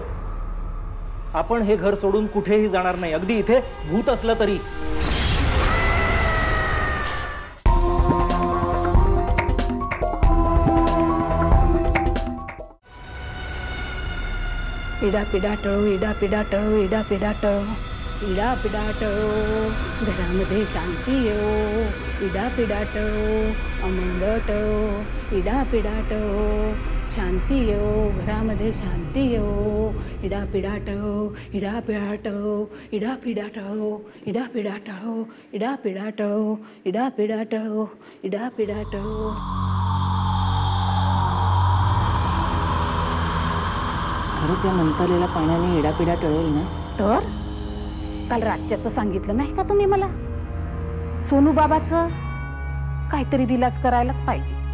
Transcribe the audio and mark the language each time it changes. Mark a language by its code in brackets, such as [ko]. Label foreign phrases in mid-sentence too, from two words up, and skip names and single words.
[mr] आपण हे घर सोडून कुठेही जाणार नाही, अगदी इथे भूत असलं तरी. इडा पिडा टळो, इडा पिडा टळो, इडा पिडा टळो, इडा पिडा टळो, घरामध्ये शांती येओ. इडा पिडा टळो, अमंगळ टळो, इडा पिडा टळो, शांती येओ, घरामध्ये शांती येओ. इडा पिडा टळो, इडा पिडा टळो, इडा पिडा टळो, इडा पिडा टळो, इडा पिडा टळो, इडा पिडा टळो, इडा पिडा टळो. खरंच या मंतरलेल्या पाण्याने इडापिडा टळेल ना? तर काल रातच्याचं सांगितलं नाही का तुम्ही मला? सोनू बाबाचं काहीतरी विलाज करायलाच पाहिजे.